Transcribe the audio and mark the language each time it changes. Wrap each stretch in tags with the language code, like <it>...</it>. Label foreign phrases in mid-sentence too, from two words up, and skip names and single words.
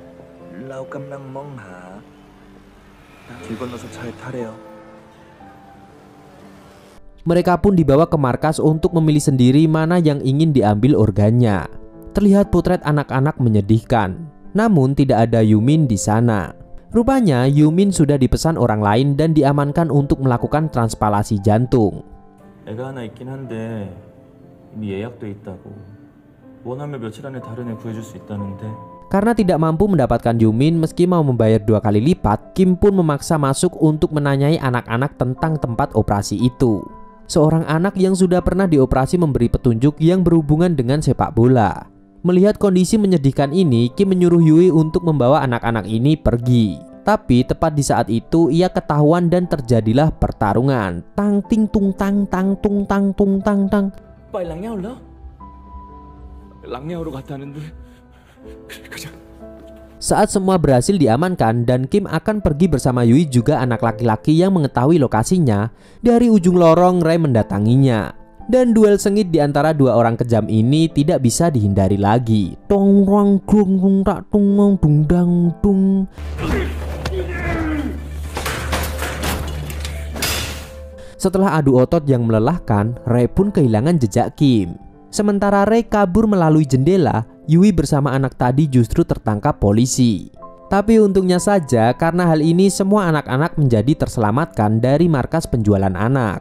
<id>Mereka pun dibawa ke markas untuk memilih sendiri mana yang ingin diambil organnya. Terlihat potret anak-anak menyedihkan, namun tidak ada Yumin di sana. Rupanya Yumin sudah dipesan orang lain dan diamankan untuk melakukan transplantasi jantung.</id> <ko>애가 하나 있긴 한데 이미 예약돼 있다고. 원하면 며칠 안에 다른 애 구해줄 수 있다는데.</ko> <id>Karena tidak mampu mendapatkan Yumin meski mau membayar 2 kali lipat, Kim pun memaksa masuk untuk menanyai anak-anak tentang tempat operasi itu. Seorang anak yang sudah pernah dioperasi memberi petunjuk yang berhubungan dengan sepak bola. Melihat kondisi menyedihkan ini, Kim menyuruh Yui untuk membawa anak-anak ini pergi. Tapi tepat di saat itu ia ketahuan dan terjadilah pertarungan. Tang ting tung tang tang tung tang tung tang tang.</id> <ko>빨리 랑냐올라? 랑냐오로 갔다는데.</ko> <id>Saat semua berhasil diamankan dan Kim akan pergi bersama Yui juga anak laki-laki yang mengetahui lokasinya, dari ujung lorong Ray mendatanginya. Dan duel sengit di antara dua orang kejam ini tidak bisa dihindari lagi. Tong rong gung gung tak tung mong dung dang dung. Setelah adu otot yang melelahkan, Ray pun kehilangan jejak Kim. Sementara Ray kabur melalui jendela, Yui bersama anak tadi justru tertangkap polisi. Tapi untungnya saja karena hal ini semua anak-anak menjadi terselamatkan dari markas penjualan anak.</id>